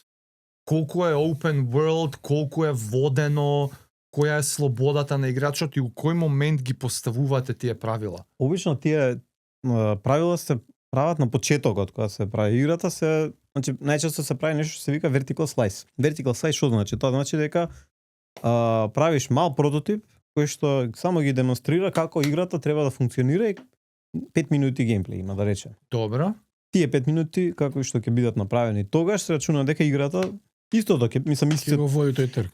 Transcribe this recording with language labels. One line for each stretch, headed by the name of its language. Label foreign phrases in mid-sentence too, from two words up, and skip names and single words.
Macedonian: Колку е
English: open world,
Macedonian: колку е водено, која е слободата на играчот и у кој момент ги поставувате тие правила? Обично тие правила се прават на почетокот кога се прави играта, значи најчесто се прави нешто што се вика
English: vertical slice. Vertical slice
Macedonian: што значи? Тоа значи дека правиш мал прототип кој што само ги демонстрира како играта треба да функционира и 5 минути геймплеј има да речем. Добро. Тие 5 минути како што ќе бидат направени тогаш се рачуна дека играта истото ќе Ќе го води тој трк.